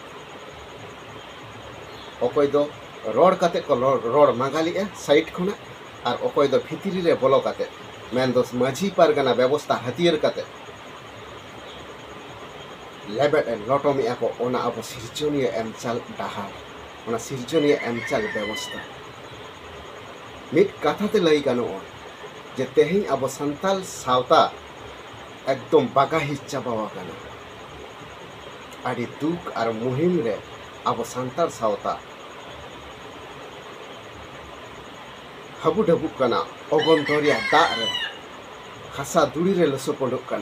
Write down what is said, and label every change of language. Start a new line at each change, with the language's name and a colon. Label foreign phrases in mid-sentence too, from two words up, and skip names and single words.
Santali: ᱚᱠᱚᱭ ᱫᱚ ᱨᱚᱲ ᱠᱟᱛᱮ ᱠᱚ ᱨᱚᱲ ᱢᱟᱜᱟᱞᱮᱜᱼᱟ ᱥᱟᱭᱤᱰ ᱠᱷᱚᱱᱟᱜ ᱟᱨ ᱚᱠᱚᱭ ᱫᱚ ᱵᱷᱤᱛᱨᱤ ᱨᱮ ᱵᱚᱞᱚ ᱠᱟᱛᱮ ᱢᱮᱱᱫᱚ ᱢᱟᱹᱡᱷᱤ ᱯᱟᱨᱜᱟᱱᱟ ᱵᱮᱵᱚᱥᱛᱷᱟ ᱦᱟᱹᱛᱭᱟᱹᱨ ᱠᱟᱛᱮ ᱞᱮᱵᱮᱫ ᱞᱚᱴᱚᱢᱮᱜᱼᱟ ᱠᱚ ᱚᱱᱟ ᱟᱵᱚ ᱥᱤᱨᱡᱚᱱᱤᱭᱟᱹ ᱮᱢᱪᱟᱞ ᱰᱟᱦᱟᱨ, ᱚᱱᱟ ᱥᱤᱨᱡᱚᱱᱤᱭᱟᱹ ᱮᱢᱪᱟᱞ ᱵᱮᱵᱚᱥᱛᱷᱟ। ᱢᱤᱫ ᱠᱟᱛᱷᱟᱛᱮ ᱞᱟᱹᱭ ᱜᱟᱱᱚᱜᱼᱟ ᱡᱮ ᱛᱮᱦᱮᱧ ᱟᱵᱚ ᱥᱟᱱᱛᱟᱞ ᱥᱟᱶᱛᱟ একদম বাগাহি চাবাও আকানা। আদি দুঃখ আর মুহিম রে আবো সান্তাল সাওতা হাবু ঢাবুক কানা অগন দরিয়া দাগ রে হাসা দুড়ি রে লসো পড়ুক কানা।